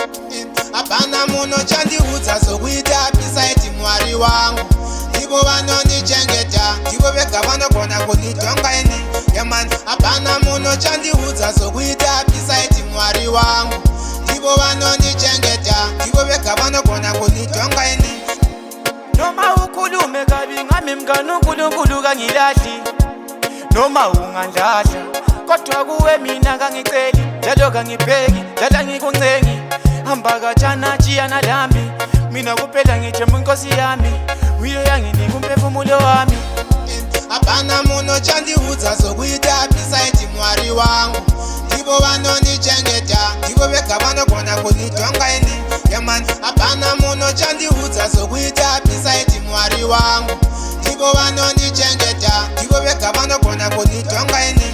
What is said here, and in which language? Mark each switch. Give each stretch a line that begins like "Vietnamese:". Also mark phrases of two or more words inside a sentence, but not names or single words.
Shona: Apana muno chandiudza zokuita beside Mwari wangu. Tivo vanonichengeta, tivo vega vanogona kunditonga ini.
English: Yeah man.
Shona: Apana muno chandiudza zokuita beside Mwari wangu. Tivo vanonichengeta, tivo vega vanogona kunditonga ini.
North Ndebele: Noma ukhulume kabi ngami mngani uNkulunkulu kangilahli. Noma ungandlahla kodwa kuwe mina kangiceli, njalo kangipheki, njalo ngikuncengi. Hamba kajana jiyana lami, mina kuphela ngithemba inkosi yami, uye yanginika umphefumulo wami.
Shona: Apana muno chandiudza zokuita beside Mwari wangu. Tivo vanonichengeta, tivo vega vanogona kunditonga ini.
English: Yeah man.
Shona: Apana muno chandiudza zokuita beside Mwari wangu. Tivo vanonichengeta, tivo vega vanogona kunditonga